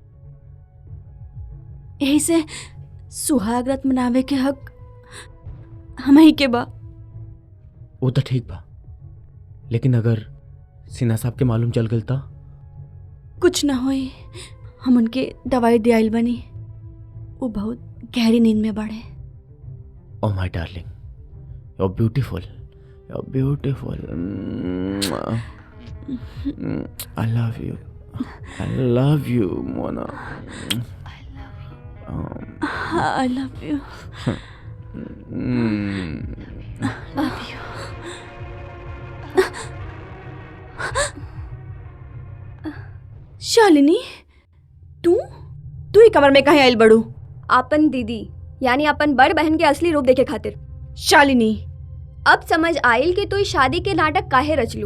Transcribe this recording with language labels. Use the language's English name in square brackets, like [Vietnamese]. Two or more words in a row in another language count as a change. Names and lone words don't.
[Bhojpuri] यही से सुहाग रात मनावे के हक हम ही के बा। वो तो ठीक बा, लेकिन अगर सिन्हा साहब के मालूम चल गल तो? कुछ ना होई, हम उनके दवाई दियाइल बनी। वो बहुत गहरी नींद में बढ़े। [English] Oh my darling, you're beautiful. You're beautiful. I love you. I love you, Mona. I love you. Love you. [Bhojpuri] शालिनी, तू ही कमर में कहीं आइल बड़ू? आपन दीदी यानी अपन बड़ बहन के असली रूप देखे खातिर। शालिनी, अब समझ आइल कि तू इस शादी के नाटक काहे रचलू।